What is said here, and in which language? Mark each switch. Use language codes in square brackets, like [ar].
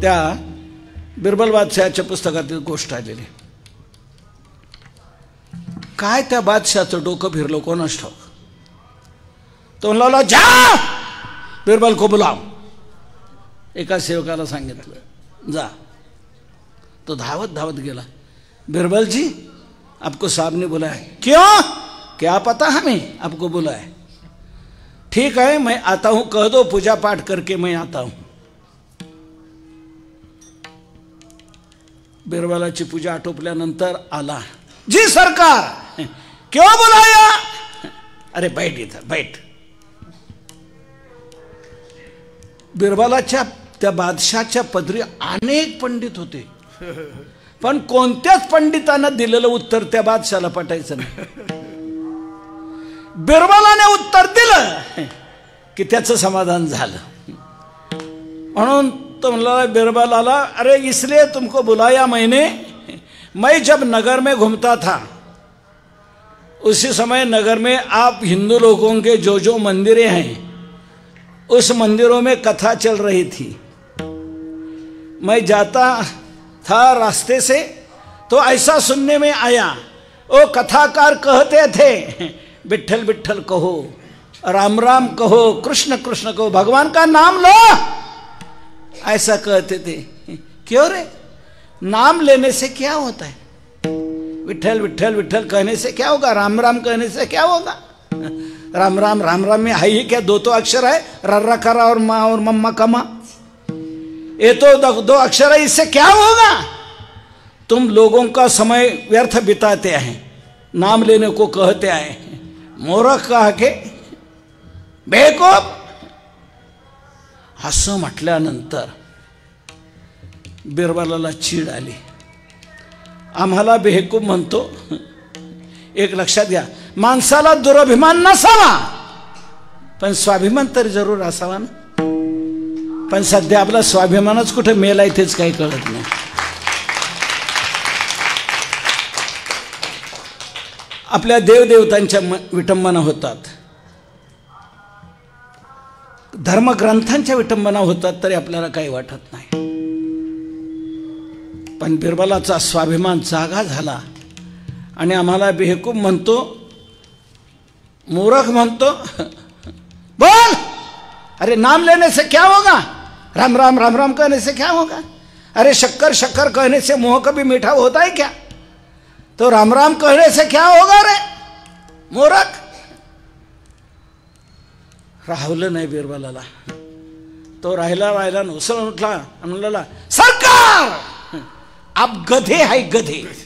[mr] त्या बिरबल बादशहाच्या पुस्तकातील गोष्ट आलेली. काय त्या बादशहाचं डोकं फिरलं कोणास ठाऊक. [hi] तो म्हणला जा बिरबल को बुलाव. [mr] एका सेवकाला सांगितलं जा. तो धावत धावत गेला. [hi] बिरबल जी आपको साहब ने बुलाया है. क्यों? क्या पता हमें आपको बुलाया है. ठीक है मैं आता हूं, कह दो पूजा पाठ करके मैं आता हूं. [mr] बिरबलाची पूजा आटोपल्यानंतर आला. [hi] जी सरकार क्यों बुलाया? [mr] अरे बैठ इथं बैठ. बिरबलाच्या त्या बादशाच्या पदरी अनेक पंडित होते, पण कोणत्याच पंडितांना दिलेलं उत्तर त्या बादशाला पटायचं नाही. बिरबलाने उत्तर दिलं की त्याचं समाधान झालं. म्हणून तो म्हणला बिरबलाला, [hi] अरे इसलिए तुमको बुलाया मैंने, मैं जब नगर में घूमता था उसी समय नगर में आप हिंदू लोगों के जो जो मंदिरें हैं उस मंदिरों में कथा चल रही थी. मैं जाता था रास्ते से तो ऐसा सुनने में आया, वो कथाकार कहते थे विठ्ठल विठ्ठल कहो, राम राम कहो, कृष्ण कृष्ण कहो, भगवान का नाम लो, ऐसा कहते थे. क्यों रे? नाम लेने से क्या होता है? विठल विठल विठल कहने से क्या होगा, राम राम कहने से क्या होगा। राम राम राम राम में है ही क्या, दो तो अक्षर है, रर्रा करा और माँ और मम्मा कमा, ये तो दो अक्षर है, इससे क्या होगा। तुम लोगों का समय व्यर्थ बिताते हैं, नाम लेने को कहते आए, मूर्ख कहा के बेवकूफ। [mr] असं म्हटल्यानंतर बिरबलाला चीड आली. आम्हाला बेवकूफ म्हणतो. एक लक्षात घ्या, माणसाला दुराभिमान नसावा पण स्वाभिमान तरी जरूर असावा ना. पण सध्या आपला स्वाभिमानच कुठे मेलाय तेच काही कळत नाही. आपल्या देवदेवतांच्या विटंबना होतात, धर्मग्रंथांच्या विटंबना होतात, तरी आपल्याला काही वाटत नाही. पण बिरबलाचा स्वाभिमान जागा झाला आणि आम्हाला बेवकूफ म्हणतो, मूर्ख म्हणतो. [hi] बोल, अरे नाम लेने से क्या होगा, राम राम राम राम कहने से क्या होगा. अरे शक्कर शक्कर कहने से मुंह कभी मीठा होता है क्या. तो राम राम कहने से क्या होगा रे मूर्ख. [mr] राहवलं नाही बिरबलाला. तो राहिला राहिला उसळून उठला आणि म्हणाला, [hi] सरकार आप गधे है गधे.